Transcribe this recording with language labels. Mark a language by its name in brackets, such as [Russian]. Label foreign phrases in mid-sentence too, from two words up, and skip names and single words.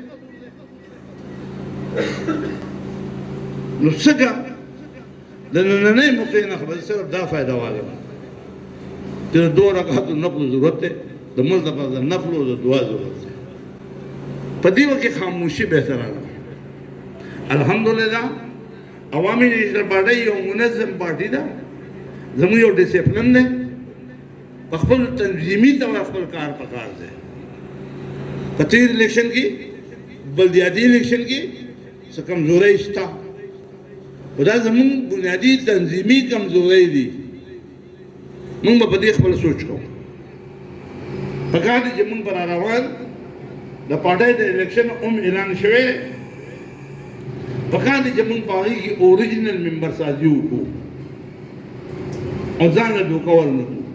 [Pashto] نو څنګه د نننۍ موقع نه خبرې صرف دا فایده واله چې د 2 رکعاتو نفلو ضرورت دی د ملک لپاره د نفلو او د دعا ضرورت دی په دې وخت کې خاموشي بهتره ده الحمدلله عوامی نیشنل پارٹی یو منظم پارٹی ده زموږ یو ډسپلن دی په خپل تنظیمي طور خپل کار پکار دی په تیر الیکشن کې بلدیاتي الیکشن کې څه کمزورۍ شته خو دا زموږ بنیادي تنظیمي کمزورۍ دي موږ به په دې خپل سوچ کوو پکار دی چې موږ به را روان د پارټۍ د الیکشن هم اعلان شوی پکار دی چې موږ په هغې کې اوریجنل ممبر سازي وکړو او ځان له دوکه ورنکړو